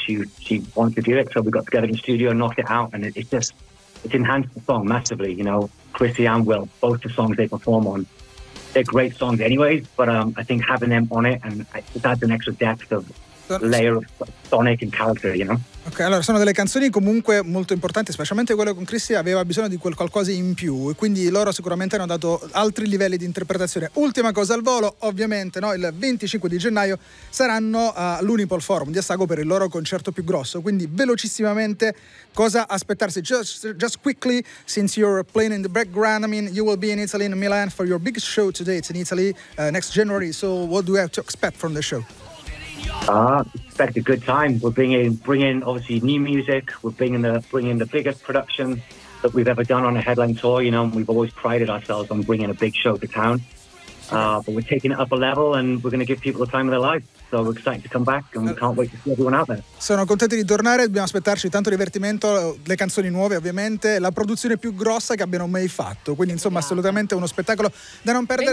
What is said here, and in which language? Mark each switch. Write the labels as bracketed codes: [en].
[en] She wanted to do it, so we got together in the studio and knocked it out, and it enhanced the song massively. You know, Chrissy and Will, both the songs they perform on, they're great songs anyways, but I think having them on it, and it just adds an extra depth of layer of sonic and character, you know? [it] Ok, allora sono delle canzoni comunque molto importanti, specialmente quello con Chrissy, aveva bisogno di quel qualcosa in più, e quindi loro sicuramente hanno dato altri livelli di interpretazione. Ultima cosa al volo, ovviamente, no? Il 25 di gennaio saranno all'Unipol Forum di Assago per il loro concerto più grosso, quindi velocissimamente cosa aspettarsi? [en] Just quickly, since you're playing in the background, I mean, you will be in Italy, in Milan, for your biggest show to date in Italy, next January, so what do we have to expect from the show? Expect a good time. We're bringing obviously new music. We're bringing the biggest production that we've ever done on a headline tour. You know, we've always prided ourselves on bringing a big show to town. But we're taking it up a level, and we're going to give people the time of their lives. So we're excited to come back, and we can't wait to see everyone out there. [it] Sono contenti di tornare. Dobbiamo aspettarci tanto divertimento, le canzoni nuove, ovviamente, la produzione più grossa che abbiano mai fatto. Quindi insomma, assolutamente uno spettacolo da non perdere.